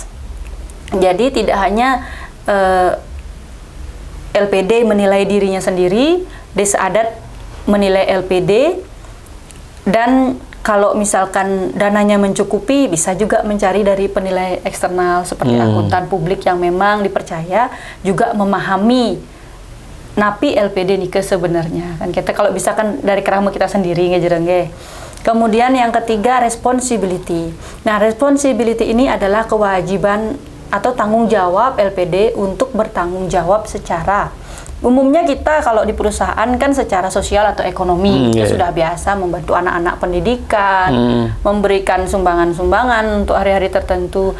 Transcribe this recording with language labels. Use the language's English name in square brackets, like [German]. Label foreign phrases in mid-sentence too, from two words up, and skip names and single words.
[Indonesian] Jadi tidak hanya LPD menilai dirinya sendiri, desa adat menilai LPD, dan kalau misalkan dananya mencukupi bisa juga mencari dari penilai eksternal seperti akuntan publik yang memang dipercaya juga memahami napi LPD nike sebenarnya kan kita kalau bisa kan dari kerama kita sendiri ngejerengge. Kemudian yang ketiga responsibility. Nah, responsibility ini adalah kewajiban atau tanggung jawab LPD untuk bertanggung jawab secara umumnya kita kalau di perusahaan kan secara sosial atau ekonomi kita sudah biasa membantu anak-anak pendidikan, memberikan sumbangan-sumbangan untuk hari-hari tertentu.